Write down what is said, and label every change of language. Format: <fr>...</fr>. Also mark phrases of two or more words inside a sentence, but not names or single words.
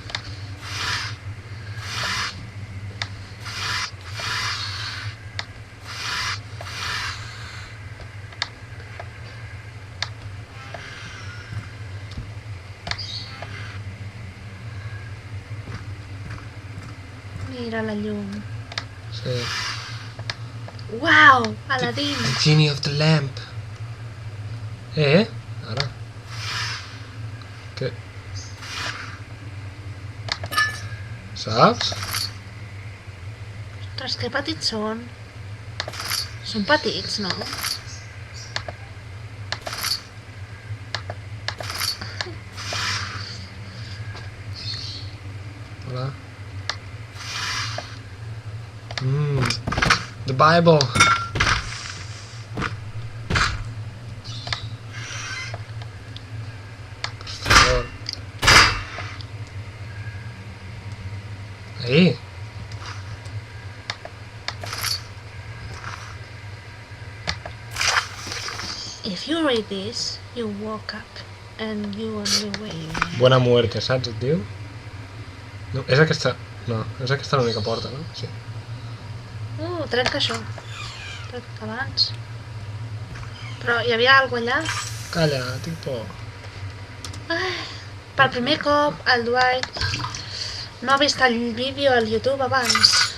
<ca>Mira la llum. Sí. Uau! Aladdin!</ca> <en>The genie of the lamp.</en> <ca>Ara. Què? Saps? Ostres, que petits són. Són petits, no? Hola.</ca> <en>The Bible.</en> <es>Por favor. Ahí.</es> <en>If you read this, you woke up and you on your way.</en> <es>Buena muerte,</es> <ca>saps, et diu? No, és aquesta... No, és aquesta l'única porta, no? Sí. Trenca això. Trenca abans. Però hi havia alguna allà? Calla, tinc por. Ai, per primer cop el Dwight no ha vist el vídeo al YouTube abans.</ca>